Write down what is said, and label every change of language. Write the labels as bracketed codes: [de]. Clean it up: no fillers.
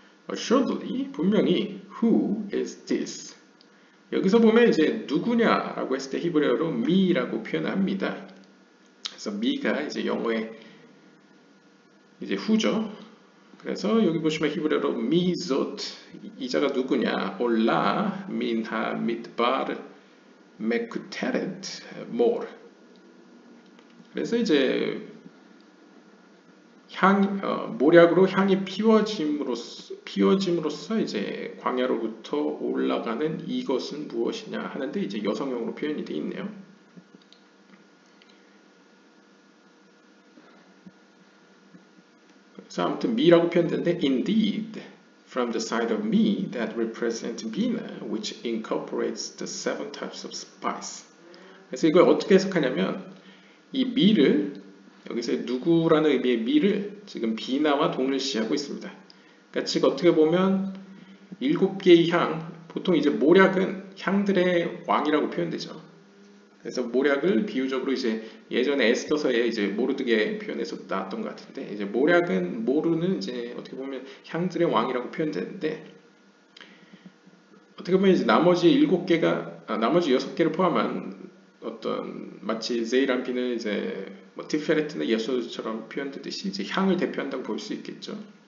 [en] Assuredly, [ko] 분명히 [en] Who is this? [ko] 여기서 보면 이제 누구냐라고 했을 때 히브리어로 me라고 표현합니다. 그래서 me가 이제 영어의 이제 who죠. 그래서 여기 보시면 히브리어로 mizot 이 자가 누구냐? [he] 올라 민하 midbar mekuteret mor. [ko] 그래서 이제 모략으로 향이 피워짐으로써 이제 광야로부터 올라가는 이것은 무엇이냐 하는데 이제 여성형으로 표현이 되어 있네요. 그래서 아무튼 미라고 표현되는데 [en] indeed from the side of me that represents Bina which incorporates the 7 types of spice. [ko] 그래서 이걸 어떻게 해석하냐면 이 미를 여기서 누구라는 의미의 미를 지금 비나와 동일시하고 있습니다. 그러니까 즉 어떻게 보면 7개의 향, 보통 이제 모략은 향들의 왕이라고 표현되죠. 그래서 모략을 비유적으로 이제 예전에 에스더서에 이제 모르드게 표현해서 나왔던 것 같은데 이제 모르는 이제 어떻게 보면 향들의 왕이라고 표현되는데 어떻게 보면 이제 나머지 6개를 포함한 어떤 마치 제이람피는 이제 뭐 티페레트나 예소처럼 표현되듯이 이제 향을 대표한다고 볼 수 있겠죠.